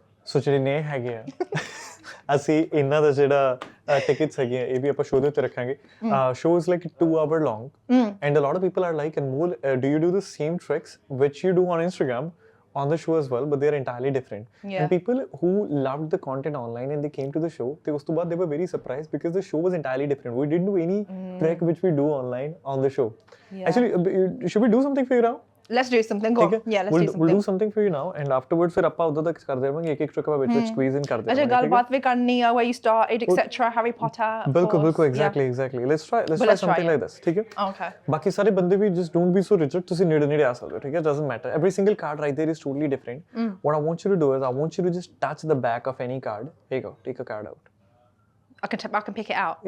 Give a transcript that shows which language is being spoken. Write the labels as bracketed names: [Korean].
[Punjabi] ਸੋ ਜਿਹੜੇ ਨੇ ਹੈਗੇ ਆ ਅਸੀਂ ਇਹਨਾਂ ਦਾ ਜਿਹੜਾ ਟਿਕਟਸ ਹੈਗੇ ਆ ਇਹ ਵੀ ਆਪਾਂ ਸ਼ੋਅ ਦੇ ਉੱਤੇ ਰੱਖਾਂਗੇ [English] show is like 2 hour long and a lot of people are like Anmol do you do the same tricks which you do on Instagram on the show as well but they are entirely different and people who loved the content online and they came to the show [Punjabi] ਉਸ ਤੋਂ ਬਾਅਦ [English] they were very surprised because the show was entirely different. We didn't do any trick which we do online on the show. Actually should we do something for you now? Let's do something. Go. Yeah, let's do something. We'll do something for you now and afterwards [Punjabi] फिर ਆਪਾਂ ਉਦੋਂ ਤੱਕ ਕਰਦੇ ਰਹਾਂਗੇ ਇੱਕ trick ਆਪਾਂ ਵਿੱਚ squeeze in ਕਰਦੇ ਰਹਾਂਗੇ. ਅੱਛਾ ਗੱਲਬਾਤ ਵੀ ਕਰਨੀ ਆ [English] where you started etc. Harry Potter. ਬਿਲਕੁਲ exactly. Let's try something like this. [Punjabi] ਠੀਕ ਹੈ? [English] Okay. [Punjabi] ਬਾਕੀ ਸਾਰੇ ਬੰਦੇ ਵੀ [English] just don't be so rigid. [Punjabi] ਤੁਸੀਂ ਨੇੜੇ ਆ ਸਕਦੇ ਹੋ ਠੀਕ ਹੈ? [English] Doesn't matter. Every single card right there is totally different. What I want you to do is I want you to just touch the back of any card. Here you go. Take a card out. I can pick it out.